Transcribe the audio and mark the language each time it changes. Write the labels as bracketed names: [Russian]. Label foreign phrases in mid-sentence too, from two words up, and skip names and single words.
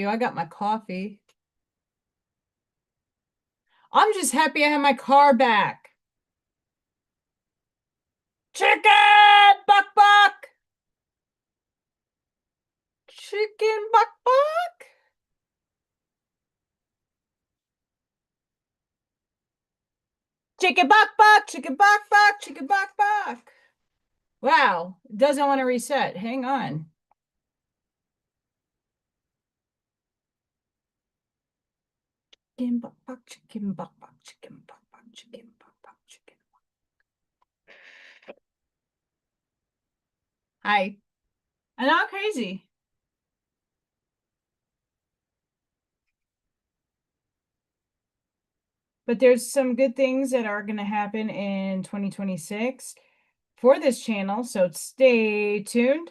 [English] I got my coffee. I'm just happy I have my car back. Chicken! Buck buck! Chicken bok bok. Chicken bok bok, chicken bok bok, chicken bok bok. Wow, it doesn't want to reset. Hang on. Chicken bok bok, chicken bok bok, chicken bok bok, chicken bok bok, chicken. Hi. I'm not crazy. But there's some good things that are going to happen in 2026 for this channel, so stay tuned.